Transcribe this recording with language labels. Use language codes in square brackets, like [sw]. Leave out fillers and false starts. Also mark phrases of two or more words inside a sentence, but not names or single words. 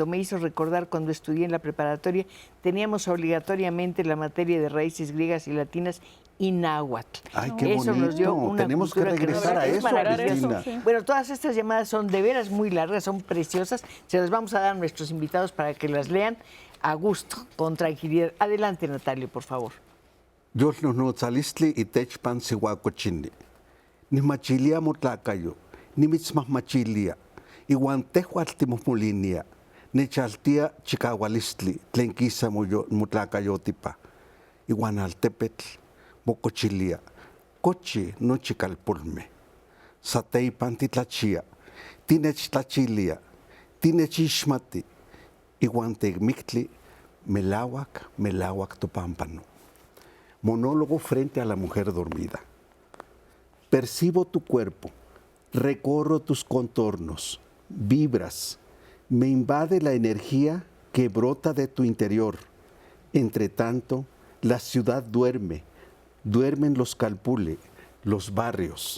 [es] Me hizo recordar cuando estudié en la preparatoria, teníamos obligatoriamente la materia de raíces griegas y latinas y náhuatl. Ay, qué Eso bonito. nos dio una Tenemos que cultura regresar nos- a es eso, maravilloso. Cristina. Sí. Bueno, todas estas llamadas son de veras muy largas, son preciosas. Se las vamos a dar a nuestros invitados para que las lean a gusto, con tranquilidad. Adelante, Natalio, por favor. [nah] Yolno no tzalistli itechpan sihuacochini. Ni machilia motlakayo, ni mitzmah machilia. Iwan tehualtimosmolinia. Nechaltia chicahualistli, tlenquisa motlakayotipa. Iwan altepetl, mocochilia. Cochi no chicalpulme. Sateipan titlachia. Tinech tinechishmati. Iwan tegmictli, melawak topampano. [es] Monólogo frente a la mujer dormida. Percibo tu cuerpo, recorro tus contornos, vibras, me invade la energía que brota de tu interior. Entre tanto, la ciudad duerme, duermen los calpule, los barrios.